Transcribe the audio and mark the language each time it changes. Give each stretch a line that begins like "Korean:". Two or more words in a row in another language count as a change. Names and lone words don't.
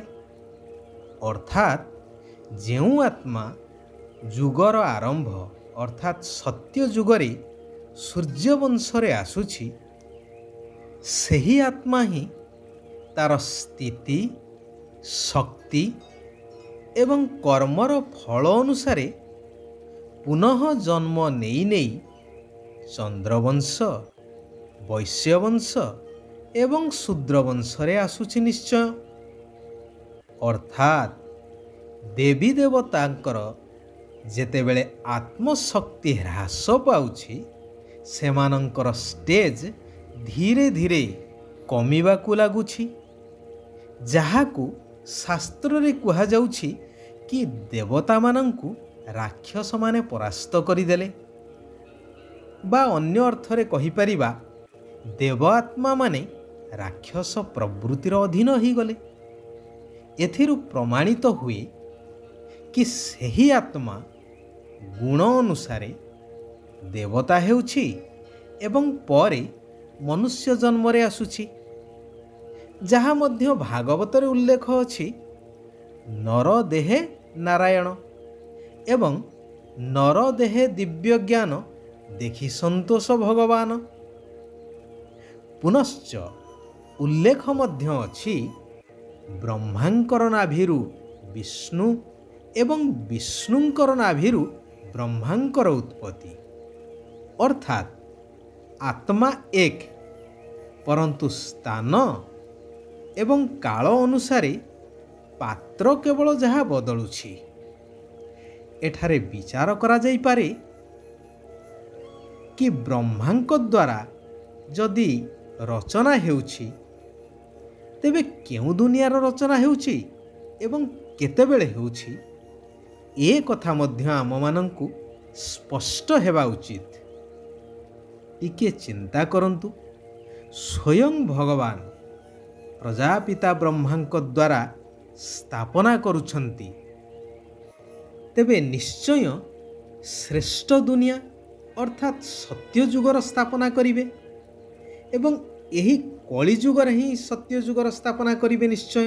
Odia: ଅର୍ଥାତ ଯେଉଁ ଆତ୍ମା ଯୁଗର ଆରମ୍ଭ ଅର୍ଥାତ ସତ୍ୟ ଯୁଗରେ ସୂର୍ଯ୍ୟବଂଶରେ ଆସୁଛି ସେହି ଆତ୍ମା ହିଁ ତାର ସ୍ଥିତି ଶକ୍ତି ଏବଂ କର୍ମର ଫଳ ଅନୁସାରେ ପୁନଃ ଜନ୍ମ ନେଇ ନେଇ ଚନ୍ଦ୍ରବଂଶ ବୈଶ୍ୟବଂଶ ଏବଂ ଶୂଦ୍ରବଂଶରେ ଆସୁଛି ନିଶ୍ଚୟ। ଅର୍ଥାତ ଦେବୀ ଦେବତାଙ୍କର ଯେତେବେଳେ ଆତ୍ମଶକ୍ତି ହ୍ରାସ ପାଉଛି ସେମାନଙ୍କର ଷ୍ଟେଜ ଧୀରେ ଧୀରେ କମିବାକୁ ଲାଗୁଛି, ଯାହାକୁ ଶାସ୍ତ୍ର ରେ କୁହା ଯାଉଛି କି ଦେବତା ମାନଙ୍କୁ ରାକ୍ଷସ ମାନେ ପରାସ୍ତ କରିଦେଲେ, ବା ଅନ୍ୟ ଅର୍ଥରେ କହି ପାରିବା ଦେବାତ୍ମା ମାନେ ରାକ୍ଷସ ପ୍ରବୃତ୍ତିର ଅଧୀନ ହୋଇ ଗଲେ। ଏଥିରୁ ପ୍ରମାଣିତ ହୁଏ କି ସେହି ଆତ୍ମା ଗୁଣ ଅନୁସାରେ ଦେବତା ହେଉଛି ଏବଂ ପରେ ମନୁଷ୍ୟ ଜନ୍ମ ରେ ଆସୁଛି, ଯାହା ମଧ୍ୟ ଭାଗବତରେ ଉଲ୍ଲେଖ ଅଛି ନର ଦେହେ ନାରାୟଣ ଏବଂ ନର ଦେହେ ଦିବ୍ୟ ଜ୍ଞାନ ଦେଖି ସନ୍ତୋଷ ଭଗବାନ। ପୁନଶ୍ଚ ଉଲ୍ଲେଖ ମଧ୍ୟ ଅଛି ବ୍ରହ୍ମାଙ୍କର ନାଭିରୁ ବିଷ୍ଣୁ ଏବଂ ବିଷ୍ଣୁଙ୍କର ନାଭିରୁ ବ୍ରହ୍ମାଙ୍କର ଉତ୍ପତ୍ତି। ଅର୍ଥାତ ଆତ୍ମା ଏକ ପରନ୍ତୁ ସ୍ଥାନ ଏବଂ କାଳ ଅନୁସାରେ ପାତ୍ର କେବଳ ଯାହା ବଦଳୁଛି। ଏଠାରେ ବିଚାର କରା ଯାଇ ପାରେ କି ବ୍ରହ୍ମାଙ୍କ ଦ୍ୱାରା ଯଦି ରଚନା ହେଉଛି ତେବେ କେଉଁ ଦୁନିଆର ରଚନା ହେଉଛି ଏବଂ କେତେବେଳେ ହେଉଛି ଏ କଥା ମଧ୍ୟ ଆମ ମାନଙ୍କୁ ସ୍ପଷ୍ଟ ହେବା ଉଚିତ। ଟିକେ ଚିନ୍ତା କରନ୍ତୁ, ସ୍ୱୟଂ ଭଗବାନ ପ୍ରଜାପିତା ବ୍ରହ୍ମାଙ୍କ ଦ୍ୱାରା ସ୍ଥାପନା କରୁଛନ୍ତି ତେବେ ନିଶ୍ଚୟ ଶ୍ରେଷ୍ଠ ଦୁନିଆ ଅର୍ଥାତ ସତ୍ୟ ଯୁଗର ସ୍ଥାପନା କରିବେ ଏବଂ ଏହି କଳି ଯୁଗରେ ହିଁ ସତ୍ୟ ଯୁଗର ସ୍ଥାପନା କରିବେ ନିଶ୍ଚୟ।